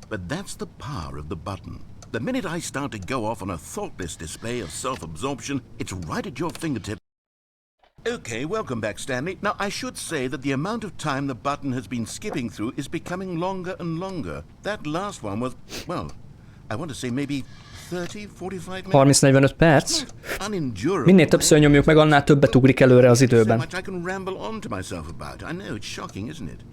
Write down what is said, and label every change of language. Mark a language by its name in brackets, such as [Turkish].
[English] But that's the power of the button. The minute I start to go off on a thoughtless display of self-absorption, it's right at your fingertips. Okay, welcome back, Stanley. Now, I should say that the amount of time the button has been skipping through is becoming longer and longer. That last one was, well, I want to say maybe 30-45 minutes. [Hungarian] 30-45 perc. Minél többször nyomjuk meg, annál többet ugrik előre az időben. [English] I can ramble on to myself about. I know, it's shocking, isn't it?